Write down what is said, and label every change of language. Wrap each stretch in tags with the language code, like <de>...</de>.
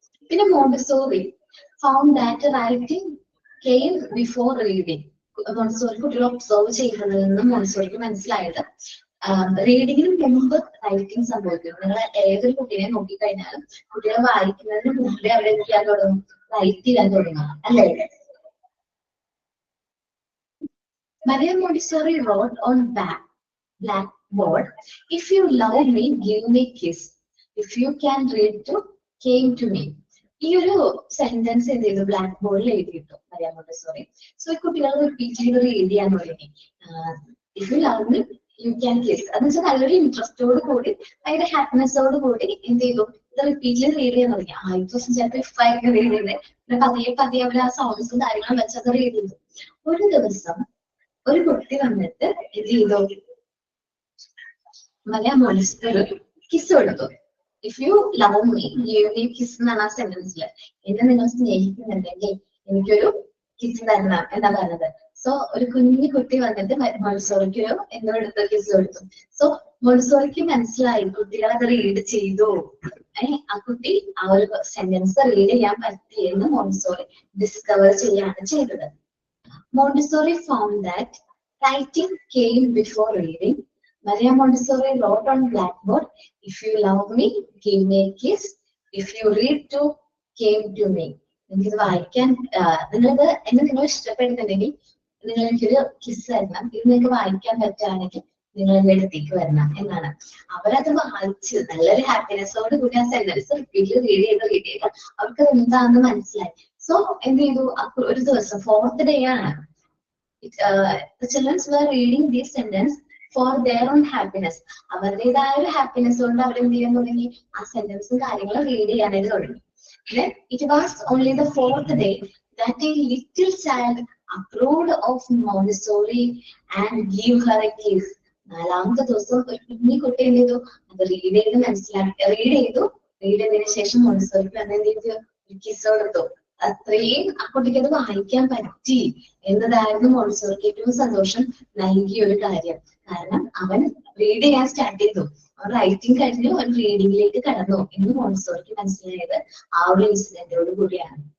<en>പിന്നെ Montessori found that writing came before reading.</en> <ml>Montessori കുട്ടികൾ observe ചെയ്യുന്നതിൽ നിന്ന് മോണ്ടിസോറിക്ക് മനസ്സിലായത് റീഡിങ്ങിന് മുമ്പ് റൈറ്റിംഗ് സംഭവിക്കും. നിങ്ങൾ ഏതൊരു കുട്ടീനെ നോക്കിക്കഴിഞ്ഞാലും കുട്ടികളെ വായിക്കുന്നതിന് മുമ്പേ അവിടെ ചെയ്യാൻ തുടങ്ങും, റൈറ്റ് ചെയ്യാൻ തുടങ്ങും, അല്ലേ?</ml> <en>Maria Montessori wrote on blackboard, "If you love me, give me kiss. If you can read to, came to me."</en> <ml>ഈ ഒരു സെന്റൻസ് എന്ത് ചെയ്തു, ബ്ലാക്ക് ബോർഡിൽ എഴുതിയിട്ടു മരിയ മോണ്ടിസോറി. സോ കുട്ടികൾ റിപ്പീറ്റ് ചെയ്ത് റീഡ് ചെയ്യാൻ തുടങ്ങി.</ml> <en>If you love me you can kiss.</en> <ml>എന്ന് വെച്ചാൽ നല്ലൊരു ഇൻട്രസ്റ്റോട് കൂടി ഭയങ്കര ഹാപ്പിനെസ്സോട് കൂടി എന്ത് ചെയ്തു, ഇത് റിപ്പീറ്റ്ലി റീഡ് ചെയ്യാൻ തുടങ്ങി. ആദ്യ ദിവസം ചിലപ്പോൾ ഇഫ് ആയിട്ട് റീഡ് ചെയ്തേ, പിന്നെ പതിയെ പതിയെ അവർ ആ സൗണ്ട്സും കാര്യങ്ങളും വെച്ചത് റീഡ് ചെയ്തു. ഒരു ദിവസം ഒരു കുട്ടി വന്നിട്ട് എന്ത് ചെയ്തു, മരിയ മോണ്ടിസോറി കിസ് കൊടുത്തു.</ml> <en>if you love me give me kiss</en> <ml>എന്നാണ് ആ സെന്റൻസിൽ. എന്നെ നിങ്ങൾ സ്നേഹിക്കുന്നുണ്ടെങ്കിൽ എനിക്കൊരു കിസ് തരണം എന്നാ പറഞ്ഞത്. സോ ഒരു കുഞ്ഞു കുട്ടി വന്നിട്ട് മോണ്ടിസോറിക്ക് ഒരു എന്തോ എടുത്ത് കിസ് കൊടുത്തു. സോ മോണ്ടിസോറിക്ക് മനസ്സിലായി കുട്ടികൾ അത് റീഡ് ചെയ്തു. ആ കുട്ടി ആ ഒരു സെന്റൻസ് റീഡ് ചെയ്യാൻ പറ്റിയെന്ന് മോണ്ടിസോറി ഡിസ്കവർ ചെയ്യാണ് ചെയ്തത്.</ml> <en>Montessori found that writing came before reading. Maria Montessori wrote on blackboard, "If you love me, give me a kiss. If you read to, came to me."</en> <ml>നിങ്ങൾക്ക് വായിക്കാൻ നിങ്ങളത് എന്നെ നിങ്ങൾ ഇഷ്ടപ്പെടുന്നുണ്ടെങ്കിൽ നിങ്ങൾ എനിക്കൊരു കിസ് തരണം, ഇത് നിങ്ങൾക്ക് വായിക്കാൻ പറ്റുകയാണെങ്കിൽ നിങ്ങൾ എന്റെ അടുത്തേക്ക് വരണം എന്നാണ്. അവരത് വായിച്ച് നല്ലൊരു ഹാപ്പിനെസ്സോട് കൂടി ആ സെന്റൻസ് റിപ്പീറ്റ് റീഡ് ചെയ്ത് അവർക്ക് എന്താണെന്ന് മനസ്സിലായി. സോ എന്ത് ചെയ്തു, ഒരു ദിവസം ഫോർത്ത് ഡേ ആണ്,</ml> <en>the children were reading this sentence for their own happiness.</en> <ml>അവരുടേതായ ഒരു ഹാപ്പിനെസ് കൊണ്ട് അവർ എന്ത് ചെയ്യാൻ തുടങ്ങി, ആ സെന്റൻസും കാര്യങ്ങളും റീഡ് ചെയ്യാനായിട്ട് തുടങ്ങി.</ml> <en>It was only the fourth day that a little child approved of Montessori and gave her a kiss.</en> <ml>നാലാമത്തെ ദിവസം ഒരു കുഞ്ഞി കുട്ടി എന്ത് ചെയ്തു, അത് റീഡ് ചെയ്ത് മനസ്സിലാക്കി റീഡ് ചെയ്തതിനു ശേഷം മോണ്ടിസോറിക്ക് വന്ന് എന്ത് ചെയ്തു, ഒരു കിസ് കൊടുത്തു. അത്രയും ആ കുട്ടിക്ക് അത് വായിക്കാൻ പറ്റി എന്നതായിരുന്നു മോണ്ടിസോറിക്ക് ഏറ്റവും സന്തോഷം നൽകിയ ഒരു കാര്യം. കാരണം അവൻ റീഡ് ചെയ്യാൻ സ്റ്റാർട്ട് ചെയ്തു, അവൻ റൈറ്റിംഗ് കഴിഞ്ഞു, അവൻ റീഡിങ്ങിലേക്ക് കടന്നു എന്ന് മോണ്ടിസോറിക്ക് മനസ്സിലായത് ആ ഒരു ഇൻസിഡന്റോട് കൂടിയാണ്.</ml>